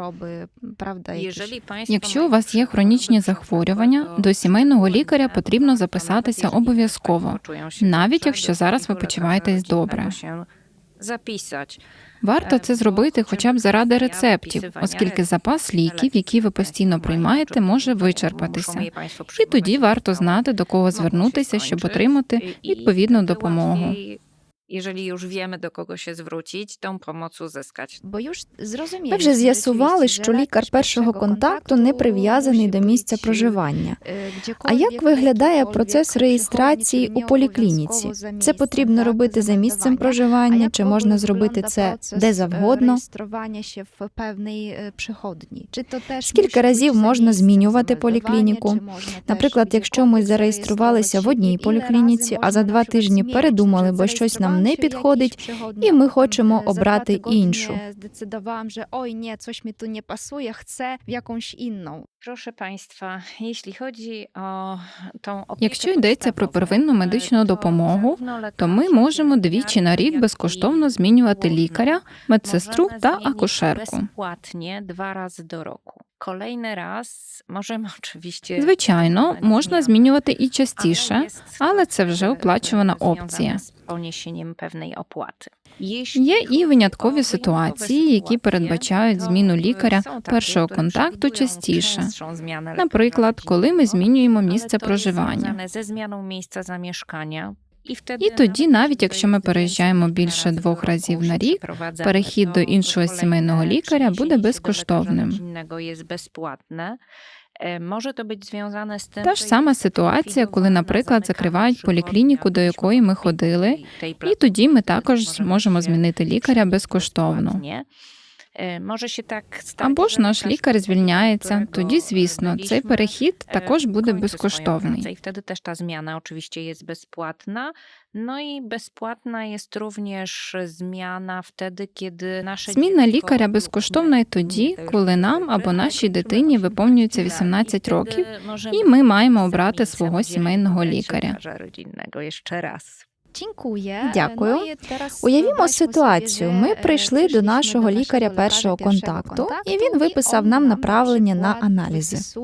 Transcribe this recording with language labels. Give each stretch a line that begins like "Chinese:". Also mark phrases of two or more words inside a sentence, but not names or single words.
Ukrainian: Якщо у вас є хронічні захворювання, до сімейного лікаря потрібно записатися обов'язково, навіть якщо зараз ви почуваєтесь добре. Варто це зробити хоча б заради рецептів, оскільки запас ліків, які ви постійно приймаєте, може вичерпатися. І тоді варто знати, до кого звернутися, щоб отримати відповідну допомогу.
Polish: jeżeli już wiemy, do kogo się zwrócić, tą pomoc uzyskać.
Ukrainian: Ми вже з'ясували, що лікар першого контакту не прив'язаний до місця проживання. А як виглядає процес реєстрації у поліклініці? Це потрібно робити за місцем проживання, чи можна зробити це де завгодно? Скільки разів можна змінювати поліклініку? Наприклад, якщо ми зареєструвалися в одній поліклініці, а за 2 тижні передумали, бо щось нам не підходить, і ми хочемо обрати іншу.
Polish: Zdecydowałam, że oj nie, coś mi tu nie pasuje, chcę w jakąś inną. Proszę Państwa, jeśli chodzi o tą opiekę
Ukrainian: Якщо йдеться про первинну медичну допомогу, то ми можемо двічі на рік безкоштовно змінювати лікаря, медсестру та акушерку.
Polish: Bezpłatnie 2 razy do roku. Kolejny raz możemy oczywiście...
Ukrainian: Звичайно, можна змінювати і частіше, але це вже оплачувана опція.
Polish: Z poniesieniem pewnej opłaty.
Ukrainian: Є і виняткові ситуації, які передбачають зміну лікаря першого контакту частіше. Наприклад, коли ми змінюємо місце проживання.
Polish: Ze zmianą miejsca zamieszkania.
Ukrainian: І тоді, навіть якщо ми переїжджаємо більше 2 разів на рік, перехід до іншого сімейного лікаря буде безкоштовним. Та ж сама ситуація, коли, наприклад, закривають поліклініку, до якої ми ходили, і тоді ми також можемо змінити лікаря безкоштовно. Або ж наш лікар звільняється, тоді, звісно, цей перехід також буде безкоштовний.
Polish: I wtedy też ta zmiana oczywiście jest bezpłatna. No i bezpłatna jest również zmiana wtedy, kiedy nasze
Ukrainian: Зміна лікаря безкоштовна і тоді, коли нам або нашій дитині виповнюється 18 років, і ми маємо обрати свого сімейного лікаря. Дякую. Уявімо ситуацію. Ми прийшли до нашого лікаря першого контакту, і він виписав нам направлення на аналізи.